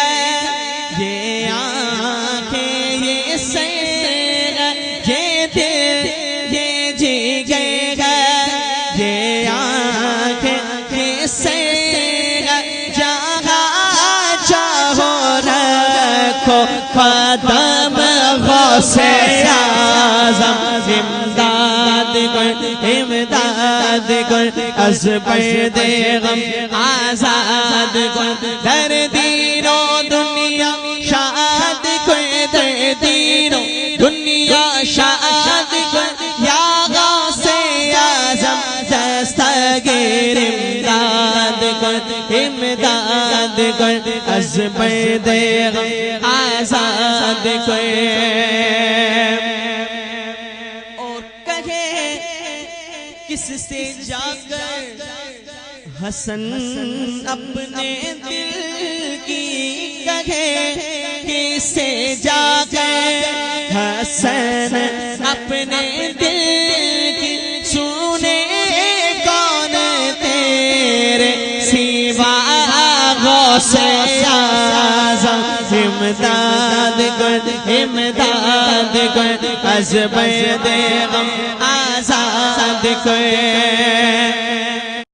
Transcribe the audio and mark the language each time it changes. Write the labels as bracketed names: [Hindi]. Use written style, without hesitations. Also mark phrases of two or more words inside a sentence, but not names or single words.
[Urdu] یہ آنکھیں یہ سر، یہ دل یہ جگر یہ آنکھیں یہ سر، جہاں چاہو رکھو قدم غوث اعظم، امداد [Persian] کن از بندے غم آزاد کن، در دین و دنیا شاد کن، در دین و دنیا شاد کن، یا غوث اعظم دستگیر امداد کن از بندے غم آزاد کن۔ [Urdu] اور کہے کس سے جا کر حسن اپنے دل کی، کہے کس سے جا کر حسن اپنے دل کی، سنے کون تیرے سوا غوث اعظم، [Persian] امداد کن از بندے غم آزاد کن۔